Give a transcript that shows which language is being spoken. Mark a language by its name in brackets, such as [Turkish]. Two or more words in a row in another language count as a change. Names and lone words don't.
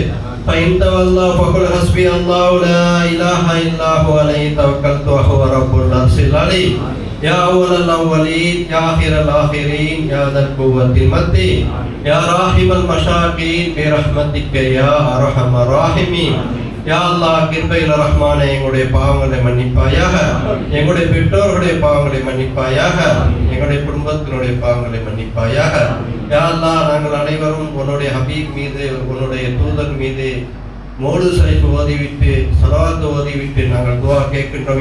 [Arabic] فإن تولوا فقل حسبي الله لا إله إلا هو عليه توكلت وهو رب العرش العظيم. يا أول الأولين يا آخر الآخرين يا ذا القوة المتين يا راحم المشاكين برحمتك يا أرحم الراحمين. [Tamil] யா அல்லாஹ் கிருபையுள்ள ரஹ்மானே, எங்களுடைய பாவங்களை மன்னிப்பாயாக, எங்களுடைய பெற்றோர்களுடைய பாவங்களை மன்னிப்பாயாக, எங்களுடைய குடும்பத்தினுடைய பாவங்களை மன்னிப்பாயாக. யா அல்லாஹ் நாங்கள் அனைவரும் உன்னுடைய ஹபீப் மீது உன்னுடைய தூதர் மீது [Arabic] مولد شريف [Tamil] ஓதிவிட்டு ஸலவாத் ஓதிவிட்டு நாங்கள் துஆ கேட்கின்றோம்.